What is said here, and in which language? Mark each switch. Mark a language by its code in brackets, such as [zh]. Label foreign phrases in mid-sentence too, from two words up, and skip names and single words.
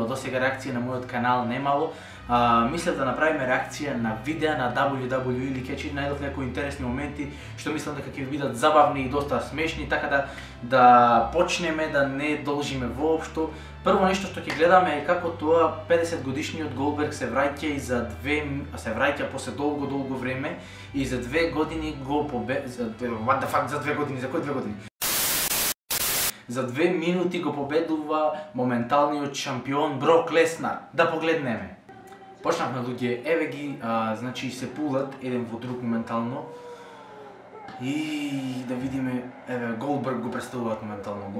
[mk] Досега реакција на мојот канал немало. Мислев да направиме реакција на видеа на WWE или кечи, најдов некои интересни моменти што мислам дека ќе ви бидат забавни и доста смешни, така да почнеме, да не должиме воопшто. Прво нешто што ќе гледаме е како тоа 50 годишниот Голдберг се враќа и се враќа после долго време и за 2 години го [en] what the fuck, [mk] за 2 години, за кои 2 години? За 2 минути го победува моменталниот шампион Брок Леснар. Да погледнеме. Почнавме луѓе, еве ги, значи се пулат еден во друг моментално. И да видиме, еве Голдберг го представуваат моментално Голдберг.